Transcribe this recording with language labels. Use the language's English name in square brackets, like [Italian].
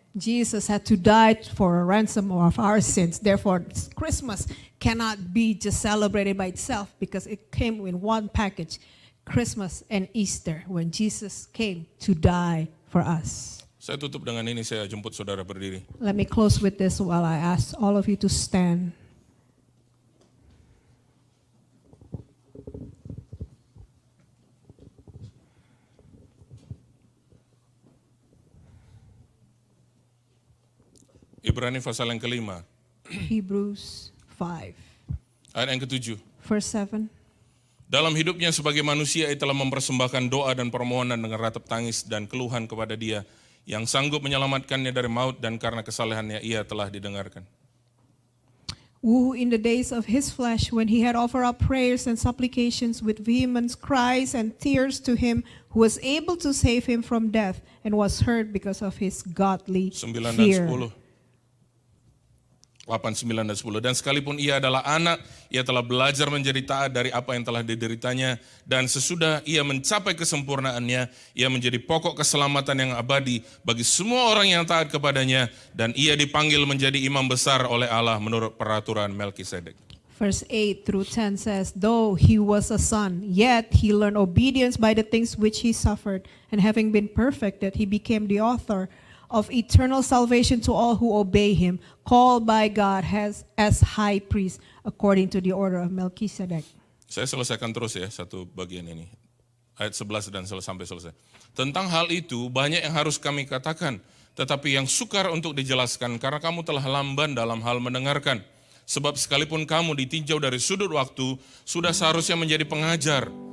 [English] Jesus had to die for a ransom of our sins. Therefore, Christmas cannot be just celebrated by itself because it came in one package. Christmas and Easter, when Jesus came to die for us. [Indonesian] Saya tutup dengan ini, saya jemput saudara berdiri. [English] Let me close with this while I ask all of you to stand. [Indonesian] Ibrani pasal yang kelima, [English] Hebrews 5, [Indonesian] ayat yang ketujuh. [English] verse 7. [Indonesian] Dalam hidupnya sebagai manusia, ia telah mempersembahkan doa dan permohonan dengan ratap tangis dan keluhan kepada Dia yang sanggup menyelamatkannya dari maut, dan karena kesalehannya ia telah didengarkan. [English] Who in the days of his flesh, when he had offered up prayers and supplications with vehement cries and tears to him who was able to save him from death, and was heard because of his godly [Indonesian] 9 dan [English] fear. [Indonesian] 10. 8, 9, dan 10. Dan sekalipun ia adalah anak, ia telah belajar menjadi taat dari apa yang telah dideritanya. Dan sesudah ia mencapai kesempurnaannya, ia menjadi pokok keselamatan yang abadi bagi semua orang yang taat kepadanya. Dan ia dipanggil menjadi imam besar oleh Allah menurut peraturan Melkisedek. [English] Verse 8 through 10 says, though he was a son, yet he learned obedience by the things which he suffered. And having been perfected, he became the author of eternal salvation to all who obey him, called by God as high priest according to the order of Melchizedek. [Indonesian] Saya selesaikan terus ya satu bagian ini. Ayat 11 dan sampai selesai. Tentang hal itu banyak yang harus kami katakan, tetapi yang sukar untuk dijelaskan karena kamu telah lamban dalam hal mendengarkan. Sebab sekalipun kamu ditinjau dari sudut waktu, sudah seharusnya menjadi pengajar.